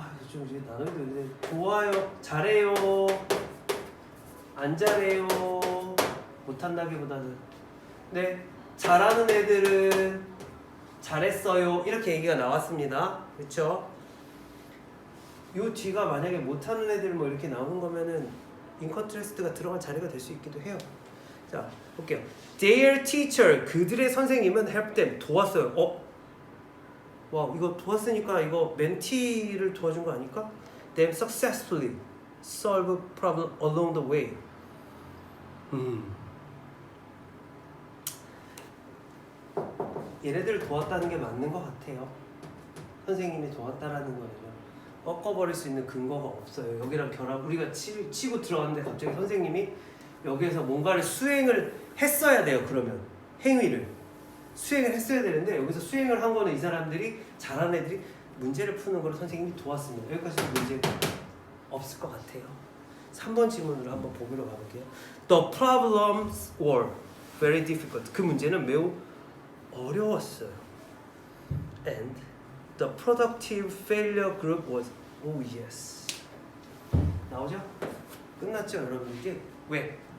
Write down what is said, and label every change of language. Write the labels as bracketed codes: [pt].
[ko] 좀 이제 나눠도 되는데, 좋아요, 잘해요, 안 잘해요, 못한다기보다는, 네, 잘하는 애들은 잘했어요, 이렇게 얘기가 나왔습니다. 그렇죠? 요 뒤가 만약에 못하는 애들 뭐 이렇게 나오는 거면은 인컨트레스트가 들어간 자리가 될 수 있기도 해요. 자, 볼게요. [en] Their teacher, [ko] 그들의 선생님은 [en] help them, [ko] 도왔어요. 와, 이거 도왔으니까 이거 멘티를 도와준 거 아닐까? [en] Them successfully solve problem along the way. [ko] 얘네들을 도왔다는 게 맞는 것 같아요. 선생님이 도왔다라는 거는요, 꺾어버릴 수 있는 근거가 없어요. 여기랑 결합, 우리가 치고 들어갔는데 갑자기 선생님이 여기에서 뭔가를 수행을 했어야 돼요. 그러면 행위를 수행을 했어야 되는데, 여기서 수행을 한 거는 이 사람들이, 잘하는 애들이 문제를 푸는 걸 선생님이 도왔습니다. 여기까지는 문제가 없을 것 같아요. 3번 질문으로 한번 보기로 가볼게요. [en] The problems were very difficult. [ko] 그 문제는 매우 어려웠어요. [en] And the productive failure group was, oh yes. [ko] 나오죠? 끝났죠, 여러분? 이게 왜?